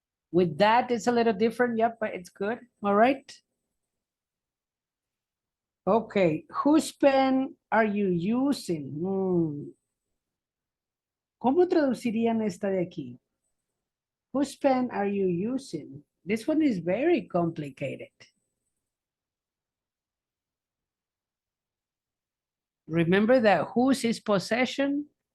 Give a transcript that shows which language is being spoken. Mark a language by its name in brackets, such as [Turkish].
[English] With that, it's a little different, yep, but it's good. All right. Okay, whose pen are you using? [Spanish] ¿Cómo traducirían esta de aquí? [English] Whose pen are you using? This one is very complicated. Remember that whose is possession?